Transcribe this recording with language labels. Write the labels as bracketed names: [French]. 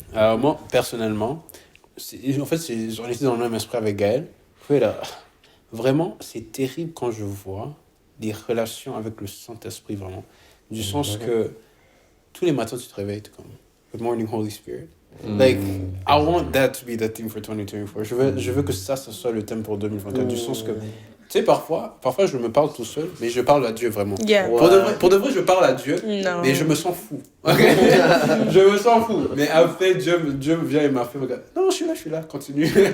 [French] Moi, personnellement, en fait, j'en étais dans le même esprit avec Gaël. Oui, là, vraiment, c'est terrible quand je vois des relations avec le Saint-Esprit, vraiment. Du sens que tous les matins, tu te réveilles, t'es comme [English] Good morning, Holy Spirit. Like, I want that to be the theme for 2024. [French] Je veux que ça soit le thème pour 2024. Du sens que, tu sais, parfois, je me parle tout seul, mais je parle à Dieu vraiment. [English] Yeah. [French] Pour de vrai, je parle à Dieu, Non. mais je me sens fou. Ok? Je me sens fou. Mais après, Dieu vient et m'a fait regarder. Non, je suis là, continue.